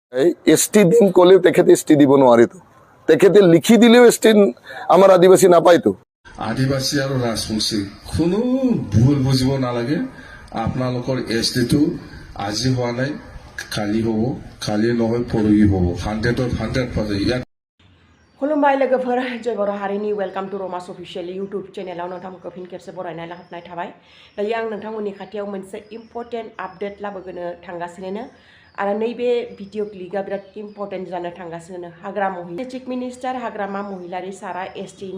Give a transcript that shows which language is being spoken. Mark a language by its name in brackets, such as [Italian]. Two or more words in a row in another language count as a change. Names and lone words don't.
[Assamese] এসটি দিন কলেও তেখেতে এসটি দিব নোৱাৰে তো তেখেতে লিখি দিলেও এসটি আমাৰ আদিবাসী নাপায় তো আদিবাসী আৰু ৰাজবংশী কোনো ভুল বুজিব নালাগে আপোনালোকৰ এসটিটো আজি হোৱা নাই কালি হ'ব কালি নহয় পৰহি হ'ব 100% ইয়াত [Bodo] खुलुमबाय लोगोफोर जय बर' हारिनि [English] welcome to [Bodo] रमास [English] official YouTube [Bodo] चेनेलाव नोंथांमोनखौ फिन खेबसे बरायनाय लाबोनाय थाबाय दायो आं नोंथांमोननि खाथियाव मोनसे [English] important update [Bodo] लाबोनो थांगासिनो आरो नैबे भिडिअ क्लिपआ बिराद इम्पर्टेन्ट जानो थांगासिनो हाग्रा महिला [English] chief minister [Bodo] हाग्रामा महिलारि सारा एसटिनि